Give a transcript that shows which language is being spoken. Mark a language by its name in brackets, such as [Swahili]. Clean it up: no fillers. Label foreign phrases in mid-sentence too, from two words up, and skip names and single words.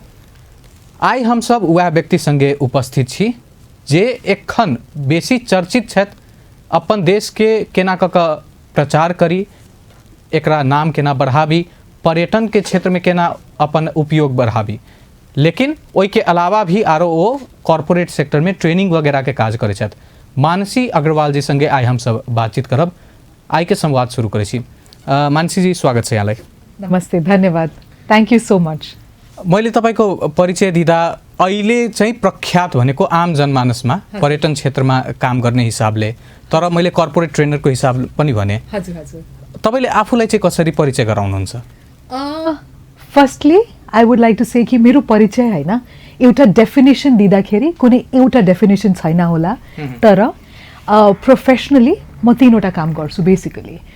[Maithili] आई हम सब वह व्यक्ति संगे उपस्थित छी जे एखन बेसी चर्चित छथि, अपन देश के केना क प्रचार करी, एकरा नाम केना बढ़ाबी, पर्यटन के क्षेत्र में केना अपन उपयोग बढ़ाबी। लेकिन ओहि के अलावा भी आरो वो [English] corporate sector [Maithili] में ट्रेनिंग वगैरह के काज करे छथि। मानसी अग्रवाल जी संगे आई हम सब बातचीत करब। आई के संवाद शुरू करे छी। मानसी जी [Nepali] स्वागत छ यहाँलाई। नमस्ते, धन्यवाद, [English] Thank you so much. [Nepali] मैले तपाईको परिचय दिँदा अहिले चाहिँ प्रख्यात भनेको आम जनमानसमा पर्यटन क्षेत्रमा काम गर्ने हिसाबले, तर मैले [English] corporate trainer [Nepali] हिसाब पनि भने। हजुर हजुर। तपाईले आफूलाई चाहिँ कसरी परिचय गराउनुहुन्छ? [English] Firstly I would like to say [Nepali] कि मेरो परिचय हैन एउटा डेफिनेसन दिँदाखेरि कुनै एउटा डेफिनेसन छैन होला, तर प्रोफेसनली म तीनवटा काम गर्छु बेसिकली।